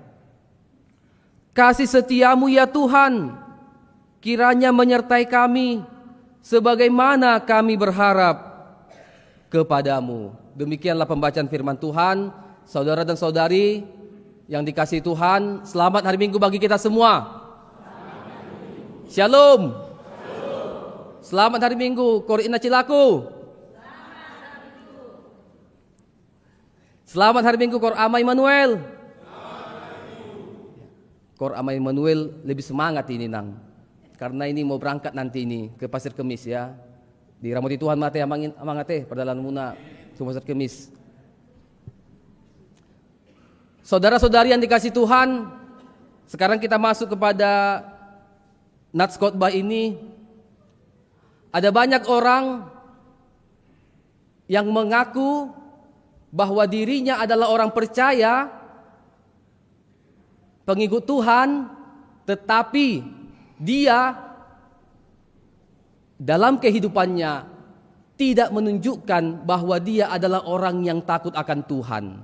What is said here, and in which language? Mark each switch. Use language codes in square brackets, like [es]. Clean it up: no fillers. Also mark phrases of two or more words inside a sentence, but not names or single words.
[id] Kasih setiamu ya Tuhan, kiranya menyertai kami, sebagaimana kami berharap kepadamu. Demikianlah pembacaan firman Tuhan. Saudara dan saudari yang dikasihi Tuhan, selamat hari Minggu bagi kita semua. Shalom. Selamat hari Minggu, Kor Ina Cilaku. Selamat hari Minggu, Kor Ama Immanuel. Kor Ama Immanuel lebih semangat ini nang, karena ini mau berangkat nanti ini ke Pasir Kemis ya. [bbc] Di Ramoti Tuhan mate amangate perdalan muna ke Pasir Kemis. [id] Saudara-saudari yang dikasihi Tuhan, sekarang kita masuk kepada nats khotbah ini. Ada banyak orang yang mengaku bahwa dirinya adalah orang percaya, pengikut Tuhan, tetapi dia dalam kehidupannya tidak menunjukkan bahwa dia adalah orang yang takut akan Tuhan.